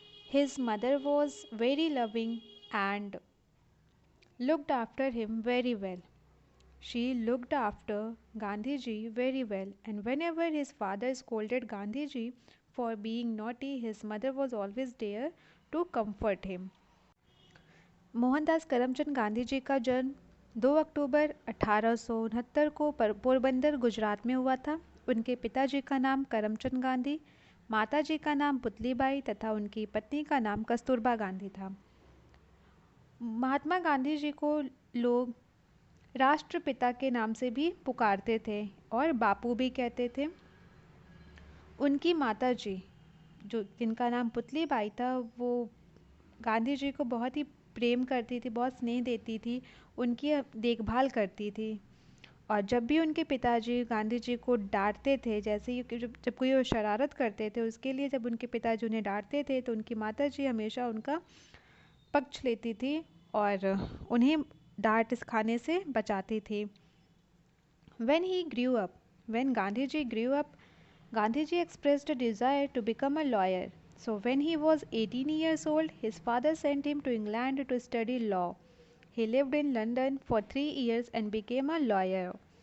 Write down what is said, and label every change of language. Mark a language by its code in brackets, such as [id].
[en] His mother was very loving and looked after him very well. She looked after Gandhiji very well, and whenever his father scolded Gandhiji for being naughty, his mother was always there to comfort him. [hi] Mohandas Karamchand Gandhi ji का जन्म 2 अक्टूबर 1869 को पोरबंदर गुजरात में हुआ था। उनके पिताजी का नाम करमचंद गांधी, माताजी का नाम पुतलीबाई तथा उनकी पत्नी का नाम कस्तूरबा गांधी था। महात्मा गांधी जी को लोग राष्ट्रपिता के नाम से भी पुकारते थे और बापू भी कहते थे। उनकी माताजी जो जिनका नाम पुतलीबाई था वो गांधी जी को बहुत ही प्रेम करती थी, बहुत स्नेह देती थी, उनकी देखभाल करती थी। और जब भी उनके पिताजी गांधी जी को डांटते थे, जैसे ही जब कोई वो शरारत करते थे उसके लिए जब उनके पिताजी उन्हें डांटते थे तो उनकी माताजी हमेशा उनका पक्ष लेती थी और उन्हें डांट खाने से बचाती थी। [en] When Gandhiji grew up, Gandhiji expressed a desire to become a lawyer. So when he was 18 years old, his father sent him to England to study law. He lived in London for 3 years and became a lawyer.